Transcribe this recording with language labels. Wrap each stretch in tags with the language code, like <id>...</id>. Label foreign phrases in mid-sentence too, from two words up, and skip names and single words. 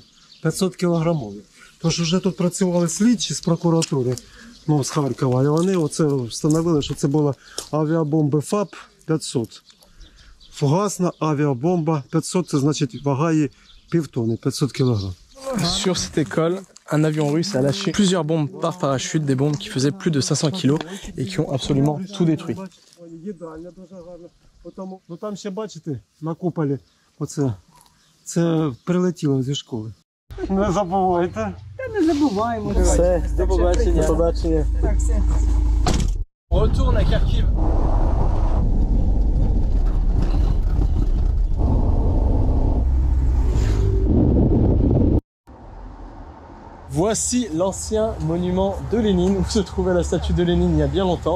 <uk>500 кілограмові. Тож вже тут працювали слідчі з прокуратури, ну, з Харкова, і вони оце встановили, що це була авіабомби ФАП-500. Фугасна авіабомба 500, це значить вага її півтони, 500 кг.</uk> <fr>Sur cette école, un avion russe a lâché plusieurs bombes par parachute, des bombes qui faisaient plus de 500 kg et qui ont absolument tout détruit.</fr> <uk>Їдальня дуже гарна. Ну там ще бачите, на куполі, оце, це прилетіло зі школи. Не забувайте. Та не забуваємо. Все, до побачення. До побачення. Так, все.</uk> <fr>On retourne à Kharkiv. Voici l'ancien monument de Lénine où se trouvait la statue de Lénine il y a bien longtemps.</fr>